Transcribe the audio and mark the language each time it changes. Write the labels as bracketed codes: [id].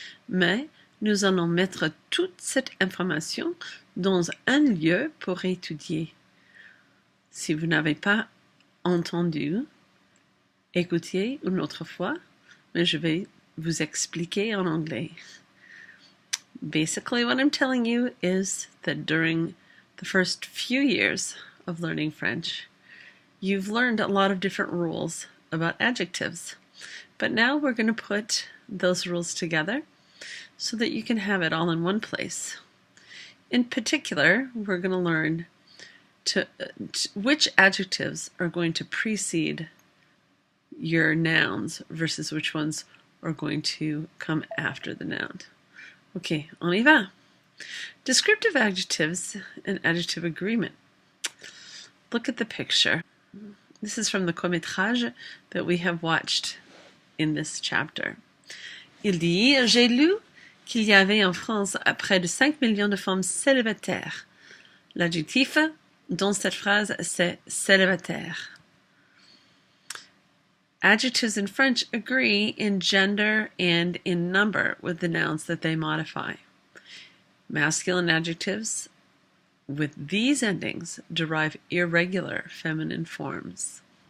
[fr] Mais nous allons mettre toute cette information dans un lieu pour étudier. Si vous n'avez pas entendu, écoutez une autre fois, mais je vais vous expliquer en anglais. [en] Basically, what I'm telling you is that during the first few years of learning French, you've learned a lot of different rules about adjectives. But now we're going to put those rules together so that you can have it all in one place. In particular, we're going to learn which adjectives are going to precede your nouns versus which ones are going to come after the noun. Okay, [fr] on y va. [en] Descriptive adjectives and adjective agreement. Look at the picture. This is from the court-métrage that we have watched in this chapter. [fr] Il dit, j'ai lu qu'il y avait en France près de 5 millions de femmes célibataires. L'adjectif dans cette phrase, c'est célibataire. [en] Adjectives in French agree in gender and in number with the nouns that they modify. Masculine adjectives with these endings derive irregular feminine forms.